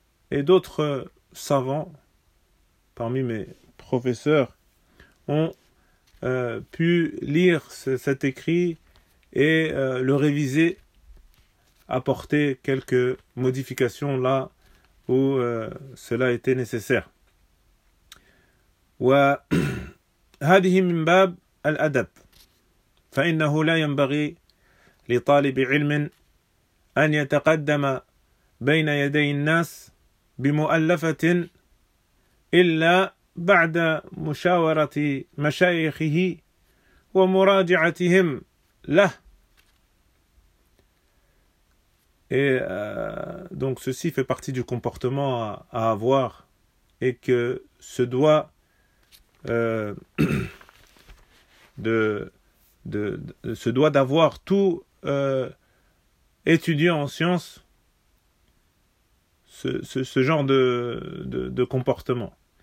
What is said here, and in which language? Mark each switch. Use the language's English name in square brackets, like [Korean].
[French] Et d'autres savants parmi mes professeurs ont pu lire cet écrit et le réviser, apporter quelques modifications là où cela était nécessaire. [Arabic] وهذه من باب الأدب فإنه لا ينبغي لطالب علم أن يتقدم بين يدي الناس بمؤلفة إلا بعد مشاورة مشايخه ومراجعتهم له. [French] Et donc ceci fait partie du comportement à avoir et que se doit se doit d'avoir tout étudiant en sciences ce genre de comportement.